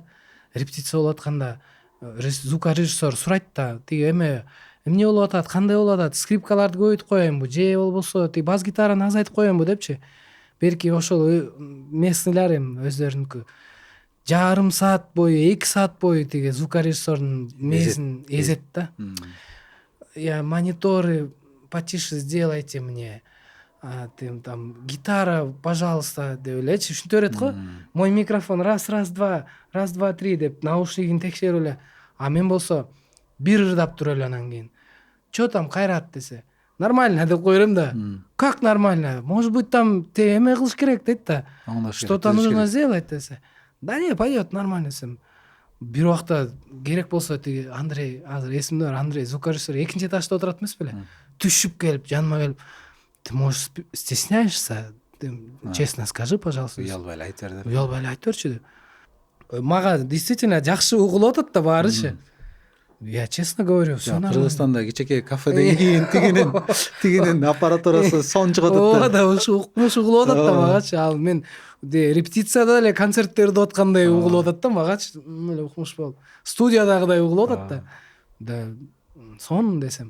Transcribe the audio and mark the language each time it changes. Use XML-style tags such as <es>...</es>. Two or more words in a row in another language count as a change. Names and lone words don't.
<ky>Репетиция болуп атканда звукорежиссер сурайт да, тиги эмне болуп атат, кандай болуп атат, скрипкаларды көбөйтүп коеюнбу же болбосо тиги бас гитараны азайтып коеюнбу депчи. Берки ошол местныйлар эми өздөрүнүкү жарым саат бою, 2 саат бою тиги звукорежиссердун мезин эзет да.</ky> <ru>Я мониторы потише сделайте мне. Там гитара, пожалуйста,</ru> <ky>деп элечи. Ушинтип берет го.</ky> <ru>Мой микрофон раз, два, 3</ru> <ky>деп наушнигин текшерип эле. А мен болсо бир ырдап туруп эле анан кийин.</ky> <ru>Чё там Кайрат десе.</ru> <ky>Нормально деп кой берем да.</ky> <ru>Как нормально? Может быть там</ru> <ky>те эме кылыш керек дейт да.</ky> <ru>Что-то нужно сделать десе. Да не, пойдет нормально десем.</ru> <ky>Бир убакта керек болсо тиги Андрей, азыр эсимде бар, Андрей звукорежиссер экинчи этажда отурат эмес беле? Түшүп келип жаныма келип,</ky> <ru>ты, может, стесняешься? Ты честно скажи, пожалуйста.</ru> <ky>Уялбай эле айтып бер деп. Уялбай эле айтып берчи деп. Мага действительно жакшы угулуп атат да баарычы.</ky> <ru>Я честно говорю, все нормально.</ru> <ky>Кыргызстанда кичинекей кафеде тигинин аппаратурасы сон чыгып атат Ооба да укмуш угулуп атат да магачы. Ал мен репетицияда эле концерттерди аткандай угулуп атат да магачы. Эле укмуш болуп. Студиядагыдай угулуп атат да. Да сон десем.</ky>